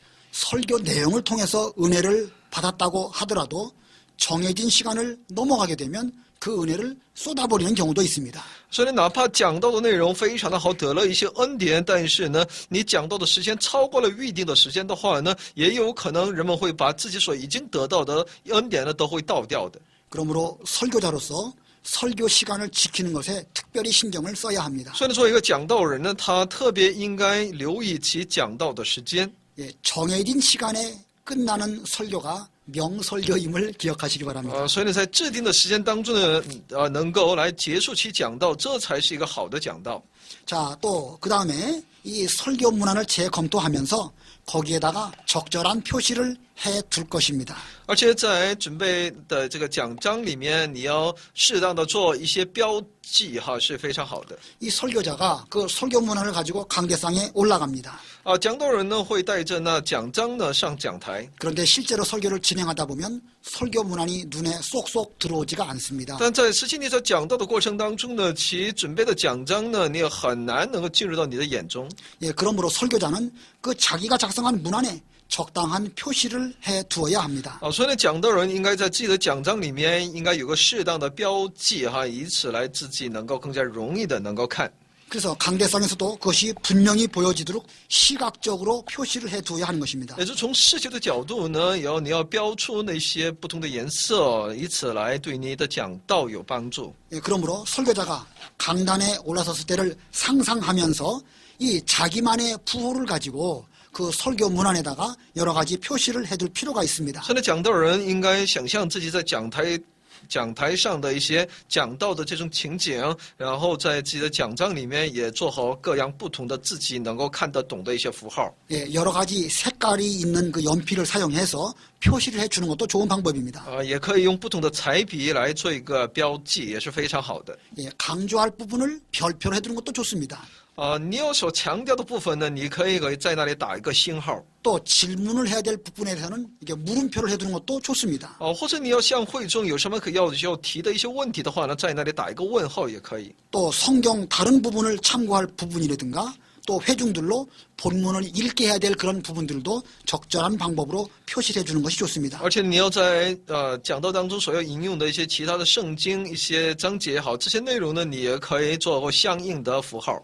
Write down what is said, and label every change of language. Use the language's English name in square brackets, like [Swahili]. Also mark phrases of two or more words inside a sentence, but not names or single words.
[Korean] 설교 내용을 통해서 은혜를 받았다고 하더라도 정해진 시간을 넘어가게 되면 그 은혜를 쏟아버리는 경우도 있습니다. [Chinese] 所以哪怕讲到的内容非常的好，得了一些恩典，但是呢，你讲到的时间超过了预定的时间的话呢，也有可能人们会把自己所已经得到的恩典呢都会倒掉的。 [Korean] 그러므로 설교자로서 설교 시간을 지키는 것에 특별히 신경을 써야 합니다. [Chinese] 所以呢，作为一个讲道人呢，他特别应该留意其讲道的时间。 [Korean] 예, 정해진 시간에 끝나는 설교가 명설교임을 기억하시기 바랍니다. [Chinese] 所以呢，在制定的时间当中呢，能够来结束其讲道，这才是一个好的讲道。 [Korean] 자, 또 그 다음에 이 설교 문안을 재검토하면서 거기에다가 적절한 표시를 해 둘 것입니다. [Chinese] 而且在准备的这个讲章里面，你要适当的做一些标记哈，是非常好的。 [Korean] 이 설교자가 그 설교 문안을 가지고 강대상에 올라갑니다. [Chinese] 讲道人呢会带着那讲章呢上讲台， [Korean] 그런데 실제로 설교를 진행하다 보면 설교 문안이 눈에 쏙쏙 들어오지가 않습니다. [Chinese] 但在实际你在讲道的过程当中呢，其准备的讲章呢，你也很难能够进入到你的眼中。 [Korean] 예, 그러므로 설교자는 그 자기가 작성한 문안에 적당한 표시를 해 두어야 합니다. [Chinese] 所以呢，讲道人应该在自己的讲章里面应该有个适当的标记哈，以此来自己能够更加容易的能够看。 [Korean] 그래서 강대상에서도 그것이 분명히 보여지도록 시각적으로 표시를 해 두어야 하는 것입니다. [Chinese] 也就是从视觉的角度呢，你要标出那些不同的颜色，以此来对你的讲道有帮助。 [Korean] 예, 그러므로 설교자가 강단에 올라섰을 때를 상상하면서 이 자기만의 부호를 가지고 그 설교 문안에다가 여러 가지 표시를 해둘 필요가 있습니다. [Chinese] 所以呢，讲道人应该想象自己在讲台上的一些讲道的这种情景，然后在自己的讲章里面也做好各样不同的自己能够看得懂的一些符号。 [Korean] 예, 여러 가지 색깔이 있는 그 연필을 사용해서 표시를 해주는 것도 좋은 방법입니다. [Chinese] 也可以用不同的彩笔来做一个标记，也是非常好的。 [Korean] 예, 강조할 부분을 별표로 해두는 것도 좋습니다. [Chinese] 你有所强调的部分呢，你可以在那里打一个星号。 [Korean] 또 질문을 해야 될 부분에 대해서는 이게 물음표를 해두는 것도 좋습니다. [Chinese] 或者你要向会中有什么要提的一些问题的话呢，在那里打一个问号也可以。 [Korean] 또 성경 다른 부분을 참고할 부분이라든가 또 회중들로 본문을 읽게 해야 될 그런 부분들도 적절한 방법으로 표시해 주는 것이 좋습니다. [Chinese] 而且你要在讲道当中所要引用的一些其他的圣经一些章节好，这些内容呢，你也可以做相应的符号。